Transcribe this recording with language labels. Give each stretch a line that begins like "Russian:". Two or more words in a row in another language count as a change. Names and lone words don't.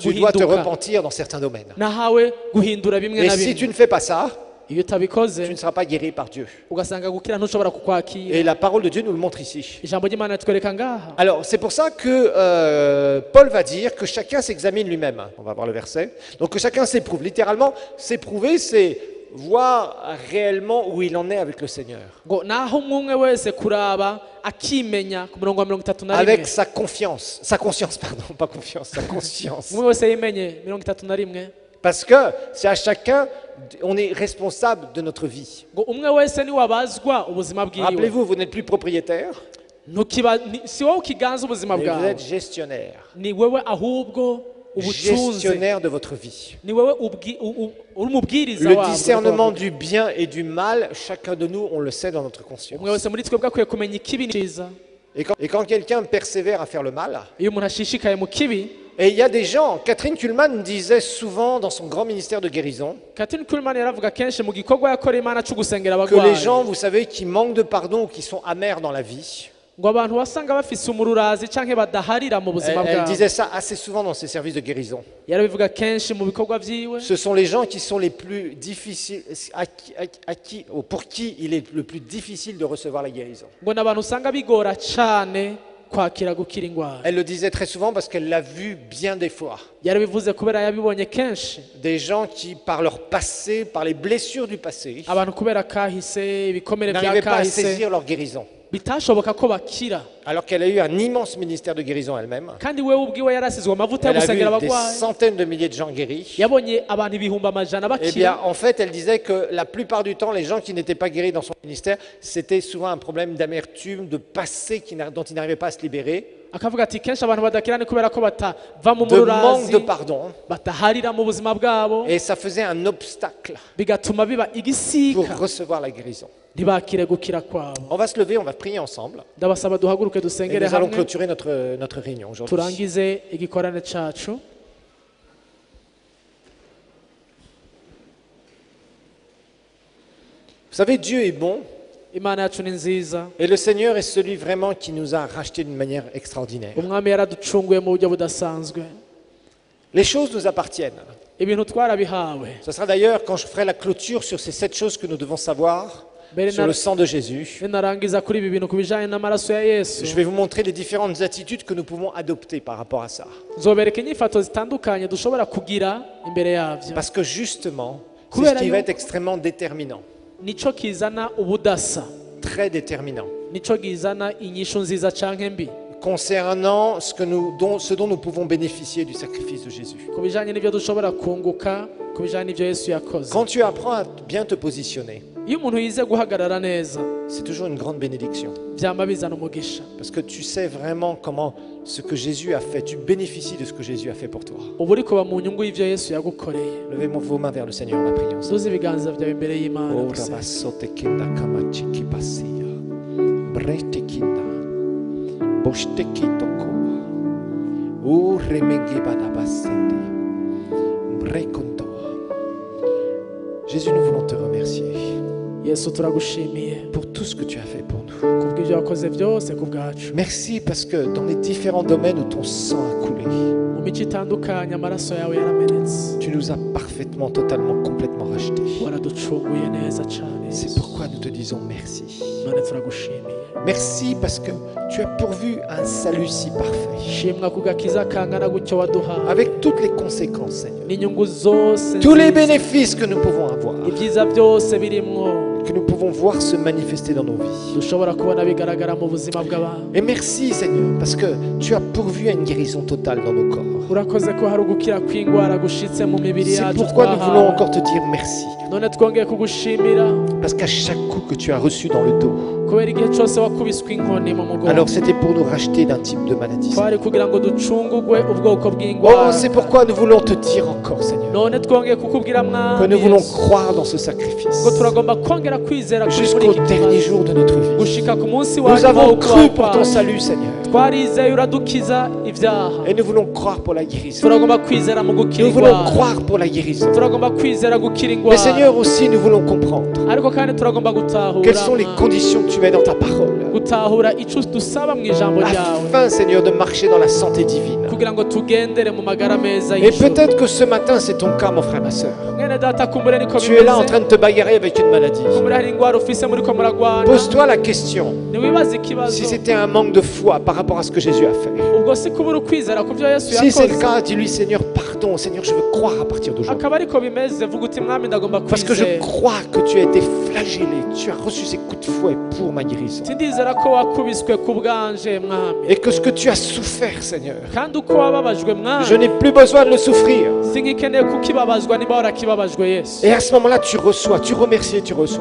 French: Tu dois te
Rundi: uguhinduka
French: repentir dans certains domaines.
Rundi: nahawe guhindura bimwe
French: Et
Rundi: na
French: si tu
Rundi: bimwe
French: ne fais pas ça,
Rundi: iyo utabikoze
French: tu ne seras pas guéri par Dieu.
Rundi: ugasanga gukira ntushobora kukwakira
French: Et la parole de Dieu nous le montre ici.
Rundi: ijambo ry'Imana ritwereka ngaha
French: Alors, c'est pour ça que Paul va dire que chacun s'examine lui-même. On va voir le verset. Donc, que chacun s'éprouve. Littéralement, s'éprouver, c'est voir réellement où il en est avec le Seigneur.
Rundi: ngo naho umwe wese kuraba akimenya ku murongo wa 31
French: Avec sa confiance. Sa conscience, pardon, pas confiance, sa conscience.
Rundi: umwe wese yimenye 31
French: Parce que c'est à chacun, on est responsable de notre vie.
Rundi: ngo umwe wese ni wabazwa ubuzima bwiwe
French: Rappelez-vous, vous n'êtes plus propriétaire,
Rundi: si wowe ukiganza ubuzima
French: mais vous
Rundi: bwawe
French: êtes gestionnaire.
Rundi: ni wewe ahubwo ubucunzi
French: Gestionnaire de votre vie.
Rundi: ni wewe uri umubwiriza
French: Le
Rundi: wabwo
French: discernement du bien et du mal, chacun de nous, on le sait dans notre conscience.
Rundi: umwe wese muri twebwe akwiye kumenya ikibi n'ikiza
French: Et quand quelqu'un persévère à faire le mal,
Rundi: iyo umuntu ashishikaye mu kibi
French: et il y a des gens, Catherine Kuhlman disait souvent dans son grand ministère de guérison,
Rundi: Katrin Kuhlman yaravuga kenshi mu gikorwa yakoreye Imana cyo gusengera
French: que les
Rundi: abagwayi
French: gens, vous savez, qui manquent de pardon ou qui sont amers dans la vie,
Rundi: ngo abantu wasanga bafise umururazi canke badaharira mu buzima
French: elle
Rundi: bwabo
French: disait ça assez souvent dans ses services de guérison.
Rundi: yarabivuga kenshi mu bikorwa vyiwe
French: Ce sont les gens qui sont les plus difficiles, pour qui il est le plus difficile de recevoir la guérison.
Rundi: ngo n'abantu usanga bigora cane kwakira gukira ingwara
French: Elle le disait très souvent parce qu'elle l'a vu bien des fois.
Rundi: yarabivuze kubera yabibonye kenshi
French: Des gens qui, par leur passé, par les blessures du passé,
Rundi: abantu kubera kahise ibikomere bya
French: n'arrivaient pas à
Rundi: kahise
French: saisir leur guérison.
Rundi: bitashoboka ko bakira
French: Alors qu'elle a eu un immense ministère de guérison elle-même.
Rundi: kandi wewe ubwiwe yarasizwe amavuta yo
French: Elle a vu
Rundi: gusengera
French: des
Rundi: abagwayi
French: centaines de milliers de gens guéris.
Rundi: yabonye abantu ibihumbi amajana
French: Eh bien,
Rundi: bakira
French: en fait, elle disait que la plupart du temps, les gens qui n'étaient pas guéris dans son ministère, c'était souvent un problème d'amertume, de passé dont ils n'arrivaient pas à se libérer,
Rundi: akavuga ati kenshi abantu badakira ni kubera ko batava mu
French: de manque
Rundi: mururazi
French: de pardon.
Rundi: bataharira mu buzima bwabo
French: Et ça faisait un obstacle
Rundi: bigatuma biba
French: pour
Rundi: igisika
French: recevoir la guérison.
Rundi: ntibakire gukira kwabo
French: On va se lever, on va prier ensemble.
Rundi: ndabasaba duhaguruke
French: Et
Rundi: dusengere
French: nous allons
Rundi: hamwe
French: clôturer notre réunion aujourd'hui.
Rundi: turangize igikorane cacu
French: Vous savez, Dieu est bon
Rundi: imana yacu ni nziza
French: et le Seigneur est celui vraiment qui nous a rachetés d'une manière extraordinaire.
Rundi: umwami yaraducunguye mu buryo budasanzwe
French: Les choses nous appartiennent.
Rundi: ibintu twarabihawe
French: Ce sera d'ailleurs quand je ferai la clôture sur ces 7 choses que nous devons savoir sur le sang de Jésus.
Rundi: ninarangiza kuri ibi bintu ku bijanye n'amaraso ya yesu
French: Je vais vous montrer les différentes attitudes que nous pouvons adopter par rapport à ça.
Rundi: nzobereka inyifato zitandukanye dushobora kugira imbere yavyo
French: Parce que justement, c'est ce
Rundi: Kubera
French: qui va
Rundi: yo-
French: être extrêmement déterminant.
Rundi: nico kizana ubudasa,
French: très déterminant
Rundi: nico kizana inyishu nziza canke mbi
French: concernant ce dont nous pouvons bénéficier du sacrifice de Jésus.
Rundi: ku bijanye n'ivyo dushobora kunguka, ku bijanye n'ivyo Yesu yakoze.
French: Quand tu apprends à bien te positionner,
Rundi: Iyo umuntu yize guhagarara neza,
French: c'est toujours une grande bénédiction.
Rundi: vyama bizana umugisha.
French: Parce que tu sais vraiment comment ce que Jésus a fait, tu bénéficies de ce que Jésus a fait pour toi.
Rundi: Ubu uriko ba mu nyungu y'ivyo Yesu yagukoreye.
French: Levez vos mains vers le Seigneur, la prière.
Rundi: Duze ibiganza vyawe imbere y'Imana. Oh, dusenge. rabasote kenda kamachiki pasia. Brete kinda. Boshte kitoko. Oh, remenge badabasende. Brekondo.
French: Jésus, nous voulons te remercier
Rundi: Yesu turagushimiye
French: pour tout ce que tu as fait pour nous.
Rundi: kubw'ivyo wakoze vyose ku bwacu.
French: Merci parce que dans les différents domaines où ton sang a coulé,
Rundi: Mu mico itandukanye amaraso yawe yaramenetse.
French: tu nous as parfaitement, totalement, complètement rachetés.
Rundi: Waraducunguye neza cane.
French: C'est pourquoi nous te disons merci.
Rundi: None turagushimiye.
French: Merci parce que tu as pourvu un salut si parfait,
Rundi: Shimwa ku gakiza kangana gutyo waduhaye.
French: avec toutes les conséquences, Seigneur.
Rundi: N'inyungu zose
French: Tous les
Rundi: nziza.
French: bénéfices que nous pouvons avoir,
Rundi: Ibyiza byose birimwo
French: que nous pouvons voir se manifester dans nos vies.
Rundi: dushobora kubona bigaragara mu buzima bw'abantu.
French: Et merci, Seigneur, parce que tu as pourvu à une guérison totale dans nos corps.
Rundi: Urakoze ko hari ugukira kw'indwara gushitse mu mibiri
French: C'est
Rundi: yacu
French: pourquoi nous voulons
Rundi: twahawe.
French: encore te dire merci.
Rundi: None twongeye kugushimira
French: Parce qu'à chaque coup que tu as reçu dans le dos,
Rundi: kubera igihe cyose wakubiswe inkoni mu mugongo.
French: alors c'était pour nous racheter d'un type de maladie.
Rundi: Twari kugira ngo ducungugwe ubwoko Oh, bw'indwara.
French: c'est pourquoi nous voulons te dire encore, Seigneur,
Rundi: None twongeye kukubwira
French: que
Rundi: mwami
French: nous voulons
Rundi: Yesu,
French: croire dans ce sacrifice
Rundi: ngo turagomba kongera kwizera kuri muri
French: jusqu'au
Rundi: iki
French: dernier
Rundi: kibazo
French: jour de notre vie.
Rundi: gushika ku munsi
French: Nous
Rundi: wa nyuma
French: avons
Rundi: wo
French: cru
Rundi: kubaho
French: pour ton
Rundi: kwacu.
French: salut, Seigneur,
Rundi: Twarizeye uradukiza ibyaha.
French: et nous voulons croire pour la guérison.
Rundi: Turagomba kwizera mu gukira
French: Nous voulons
Rundi: indwara.
French: croire pour la guérison.
Rundi: Turagomba kwizera gukira
French: Mais
Rundi: indwara.
French: Seigneur, aussi, nous voulons comprendre
Rundi: Ariko kandi turagomba gutahura
French: quelles sont les
Rundi: mwami.
French: conditions que tu mets dans ta parole,
Rundi: Gutahura ico dusaba mu ijambo ryawe
French: afin, Seigneur, de marcher dans la santé divine.
Rundi: kugira ngo tugendere mu magara meza
French: Et
Rundi: y'ijuru.
French: peut-être que ce matin, c'est ton cas, mon frère, ma soeur.
Rundi: Mwene data kumbure niko
French: Tu es là en
Rundi: bimeze.
French: train de te bagarrer avec une maladie.
Rundi: Kumbure hari indwara ufise muriko muragwana.
French: Pose-toi la question
Rundi: Ntiwibaze ikibazo.
French: si c'était un manque de foi par rapport à ce que Jésus a fait.
Rundi: Ubwo si kubura ukwizera ku byo Yesu
French: Si c'est le
Rundi: yakoze.
French: cas, dis-lui, Seigneur, pardon, Seigneur, je veux croire à partir d'aujourd'hui.
Rundi: Akaba ariko bimeze vuga uti mwami ndagomba
French: Parce que je
Rundi: kwizera.
French: crois que tu as été flagellé, tu as reçu ces coups de fouet pour ma guérison.
Rundi: Sindizera ko wakubiswe ku bwanje mwami.
French: Et que ce que tu as souffert, Seigneur,
Rundi: Kandi uko wababajwe
French: je
Rundi: mwami.
French: n'ai plus besoin de le souffrir.
Rundi: Singikeneye kukibabazwa niba warakibabajwe Yesu.
French: Et à ce moment-là, tu reçois, tu remercies et tu reçois.